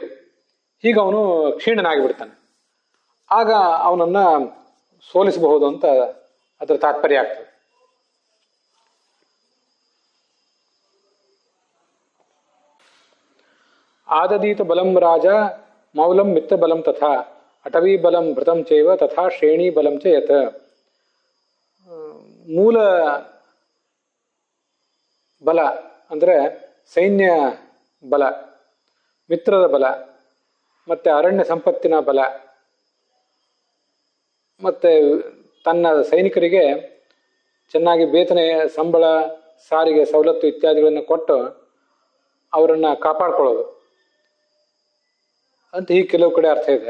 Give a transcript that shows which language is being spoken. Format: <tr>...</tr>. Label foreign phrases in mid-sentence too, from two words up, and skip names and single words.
<kn>ಹೀಗೆ ಅವನು ಕ್ಷೀಣನಾಗಿ ಬಿಡ್ತಾನೆ. ಆಗ ಅವನನ್ನ ಸೋಲಿಸಬಹುದು ಅಂತ ಅದರ ತಾತ್ಪರ್ಯ ಆಗ್ತದೆ.</kn> <sa>ಆದದೀತ ಬಲಂ ರಾಜ ಮೌಲಂ ಮಿತ್ರ ಬಲಂ ತಥಾ ಅಟವೀ ಬಲಂ ಭೃತಂ ಚೈವ ತಥಾ ಶ್ರೇಣಿ ಬಲಂ ಚ ಯತ್.</sa> <kn>ಮೂಲ ಬಲ ಅಂದ್ರೆ ಸೈನ್ಯ ಬಲ, ಮಿತ್ರದ ಬಲ, ಮತ್ತೆ ಅರಣ್ಯ ಸಂಪತ್ತಿನ ಬಲ, ಮತ್ತೆ ತನ್ನ ಸೈನಿಕರಿಗೆ ಚೆನ್ನಾಗಿ ವೇತನ, ಸಂಬಳ, ಸಾರಿಗೆ ಸವಲತ್ತು ಇತ್ಯಾದಿಗಳನ್ನು ಕೊಟ್ಟು ಅವರನ್ನ ಕಾಪಾಡ್ಕೊಳ್ಳೋದು ಅಂತ ಹೀಗೆ ಕೆಲವು ಕಡೆ ಅರ್ಥ ಇದೆ.</kn>